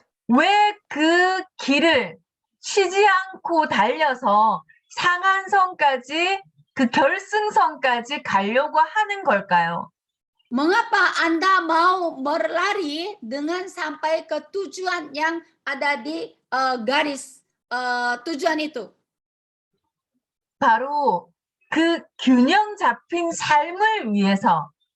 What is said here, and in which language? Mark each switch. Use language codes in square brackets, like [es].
[ko] 왜 그 길을 쉬지 않고 달려서 상한선까지 그 결승선까지 가려고 하는 걸까요? [id] Mengapa Anda mau berlari dengan sampai ke tujuan yang ada di garis tujuan itu? [ko] 바로 그 균형 잡힌 삶을 위해서.